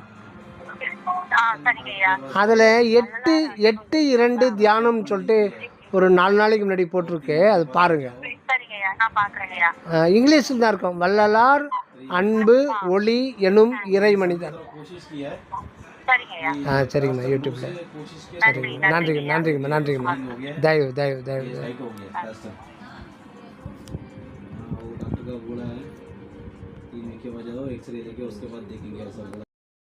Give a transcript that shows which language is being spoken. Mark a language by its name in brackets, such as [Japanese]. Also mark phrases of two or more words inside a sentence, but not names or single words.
[Tamil] அதில் 8:2 தியானம் சொல்லிட்டு ஒரு 4 நாளைக்கு முன்னாடி போட்டிருக்கு. அது பாருங்கள். இங்கிலீஷில் தான் இருக்கும். வள்ளலார் அன்பு ஒளி எனும் இறைமனிதன். சரிங்கம்மா, யூடியூப்பில். சரிங்க, நன்றிங்கம்மா. தயவு. [Hindi] बोला है 3 वीक के बाद जाओ, एक्सरे लेके उसके बाद देखेंगे ऐसा बोला।